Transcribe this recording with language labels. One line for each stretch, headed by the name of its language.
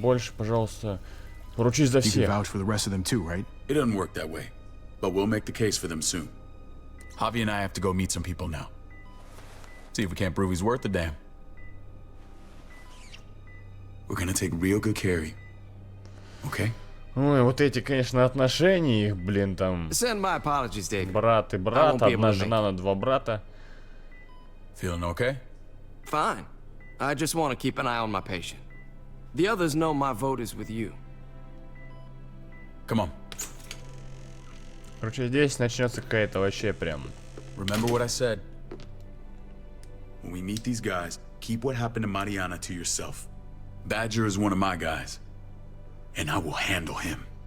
Russian: больше, пожалуйста, Ручись за
English: You can
Russian: всех.
English: vouch for the rest of them too, right? It doesn't work that way, but we'll make the case for them soon. Javi and I have to go meet some people now. See if we can't prove he's worth the damn. We're gonna take real good care of you. Okay?
Russian: Ой, вот эти, конечно, отношения их, блин, там...
English: Send my apologies, David.
Russian: Брат и брат, одна жена на два брата.
English: Feeling okay? Fine. I just want to keep an eye on my patient. The others know my vote is with you. Come on.
Russian: Короче, здесь начнется какая-то вообще прям...
English: Remember what I said. When we meet these guys, keep what happened to Mariana to yourself. Badger is one of my guys, and I will handle him.